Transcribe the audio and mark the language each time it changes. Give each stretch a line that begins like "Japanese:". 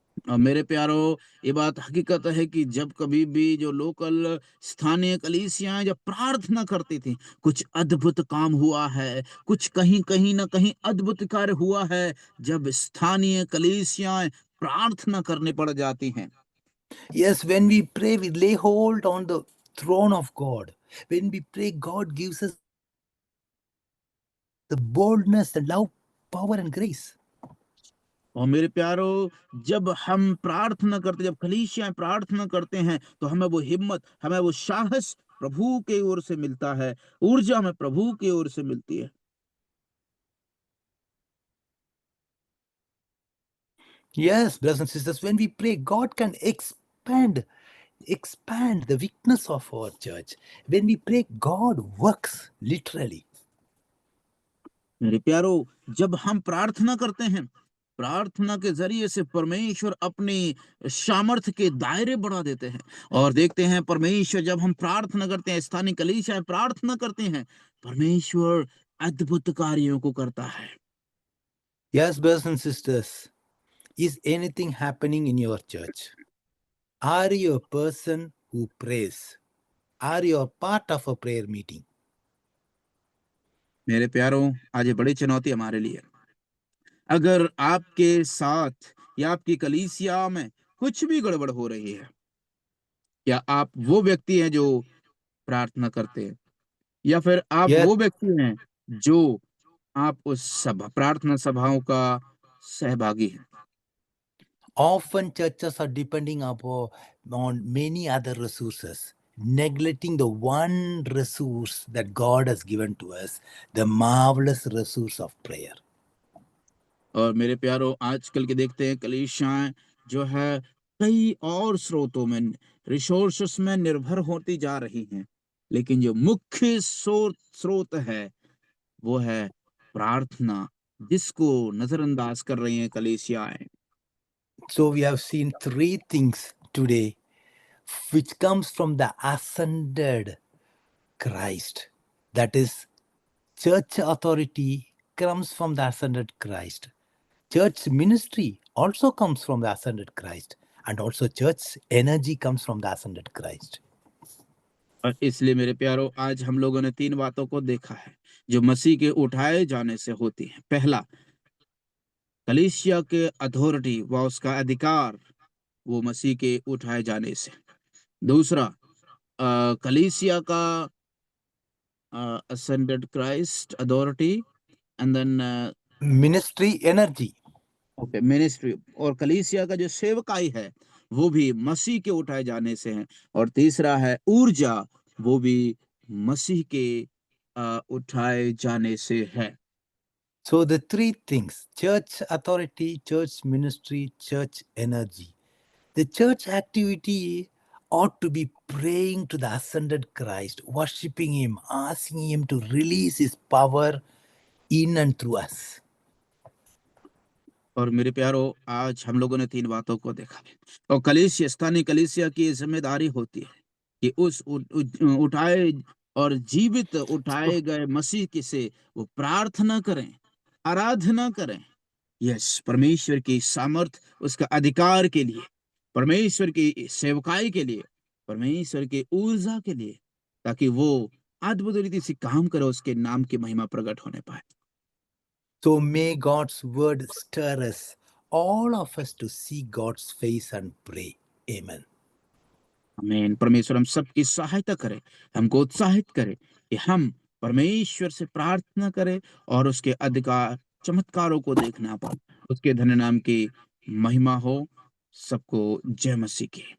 Hindi: और मेरे प्यारो, ये बात हकीकत है कि जब कभी भी जो लोकल स्थानीय कलीसियां जब प्रार्थना करती थी, कुछ अद्भुत काम हुआ है, कुछ कहीं कहीं ना कहीं अद्भुत कार्य हुआ है जब स्थानीय कलीसियां प्रार्थना करने पड़ जाती हैं।
English: Yes, when we pray, we lay hold on the throne of God. When we pray, God gives us the boldness, the love, power, and grace.
Hindi: और मेरे प्यारो, जब हम प्रार्थना करते, जब कलीसियां प्रार्थना करते हैं, तो हमें वो हिम्मत, हमें वो साहस प्रभु की ओर से मिलता है, ऊर्जा हमें प्रभु की ओर से मिलती है।
English: Yes, brothers and sisters, when we pray, God can expand the weakness of our church. When we pray, God works literally.
Hindi: मेरे प्यारो, जब हम प्रार्थना करते हैं, प्रार्थना के जरिए से परमेश्वर अपनी सामर्थ्य के दायरे बढ़ा देते हैं, और देखते हैं परमेश्वर जब हम प्रार्थना करते हैं, स्थानीय कलीसिया प्रार्थना करते हैं, परमेश्वर अद्भुत कार्यों को करता है।
English: Yes, brothers and sisters, is anything happening in your church? Are you a person who prays? Are you a part of a prayer meeting?
Hindi: मेरे प्यारों, आज ये बड़ी चुनौती हमारे लिए। अगर आपके साथ या आपकी कलीसिया में कुछ भी गड़बड़ हो रही है, क्या आप वो व्यक्ति हैं जो प्रार्थना करते हैं, या फिर आप
English: Yes,
Hindi: वो व्यक्ति हैं जो आप उस सभा प्रार्थना सभाओं का सहभागी हैं?
English: often churches are depending on many other resources, neglecting the one resource that God has given to us, the marvelous resource of prayer.
Hindi: और मेरे प्यारों, आजकल के देखते हैं कलीसियाएं जो है कई और स्रोतों में, रिसोर्सेस में निर्भर होती जा रही हैं, लेकिन जो मुख्य स्रोत है वो है प्रार्थना, जिसको नजरअंदाज कर रही हैं कलीसियाएं।
English: So we have seen three things today which comes from the ascended Christ. That is, church authority comes from the ascended Christ. Church ministry also comes from the ascended Christ. And also church energy comes from the ascended Christ.
Hindi: और इसलिए मेरे प्यारों, आज हम लोगों ने तीन बातों को देखा है जो मसीह के उठाए जाने से होती है। पहला, कलीसिया के अथॉरिटी व उसका अधिकार, वो मसीह के उठाए जाने से। दूसरा, कलीसिया का
English: ascended Christ authority, and then Ministry energy.
Hindi: Okay ministry, और कलीसिया का जो सेवकाई है वो भी मसीह के उठाए जाने से है। और तीसरा है ऊर्जा, वो भी मसीह के उठाए जाने से है।
English: So the three things: church authority, church ministry, church energy. The church activity ought to be praying to the ascended Christ, worshiping Him, asking Him to release His power in and through us.
Hindi: और मेरे प्यारों, आज हम लोगों ने तीन बातों को देखा है। और कलीसिया, स्थानीय कलीसिया की ये जिम्मेदारी होती है कि उस उठाए और जीवित उठाए गए मसीह की से वो प्रार्थना करें, आराधना करें। यस, परमेश्वर की सामर्थ, उसका अधिकार के लिए, परमेश्वर की सेवकाई के लिए, परमेश्वर की ऊर्जा के लिए, ताकि वो अद्भुत रीति से काम करे, उसके नाम की महिमा प्रकट होने पाए।
English: So may God's word stir us, all of us, to see God's face and pray. Amen.
Hindi: आमीन। परमेश्वर हम सबकी सहायता करे, हमको उत्साहित करे कि हम परमेश्वर से प्रार्थना करें और उसके अधिकार चमत्कारों को देखना पाए। उसके धन्य नाम की महिमा हो। सबको जय मसीह की।